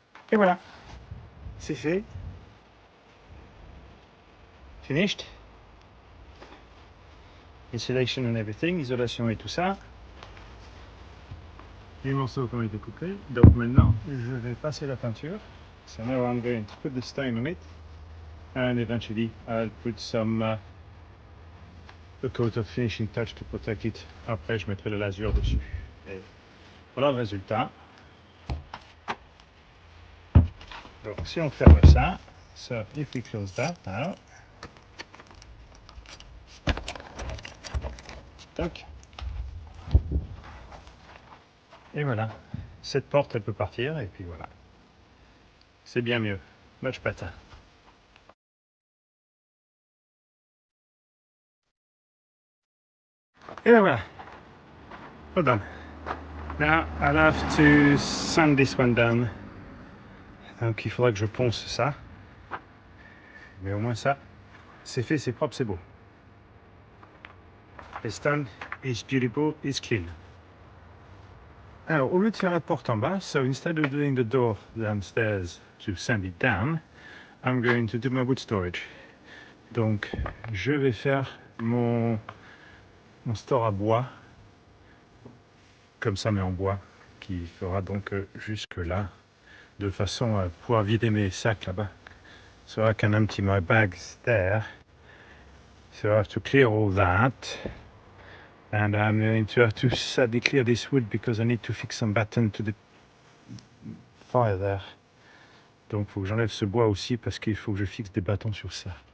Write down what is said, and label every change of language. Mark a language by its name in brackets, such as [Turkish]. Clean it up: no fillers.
[French] Et voilà, c'est fait. [English] Finished. Insulation and everything, [French] isolation et tout ça. Les morceaux qui ont été coupés. Donc maintenant, je vais passer la peinture. [English] So now I'm going to put the stain on it. And eventually I'll put some a coat of finishing touch to protect it. [French] Après, je mettrai la lasure dessus. Et voilà le résultat. Donc si on ferme ça, [English] so if we close that now. Tac. [French] Et voilà. Cette porte, elle peut partir, et puis voilà. C'est bien mieux. [English] Much better. [French] Et ben voilà. [English] Well done. Now I'll have to sand this one down. [French] Donc il faudra que je ponce ça. Mais au moins ça, c'est fait, c'est propre, c'est beau. [English] It's done, it's beautiful, it's clean. [French] Alors, au lieu de faire la porte en bas, [English] so instead of doing the door downstairs to sand it down, I'm going to do my wood storage. [French] Donc, je vais faire mon store à bois, comme ça, mais en bois, qui fera donc jusque là, de façon à pouvoir vider mes sacs là-bas. [English] So I can empty my bags there. So I have to clear all that. And I'm going to have to sadly clear this wood because I need to fix some batten to the fire there. [French] Donc il faut que j'enlève ce bois aussi parce qu'il faut que je fixe des bâtons sur ça.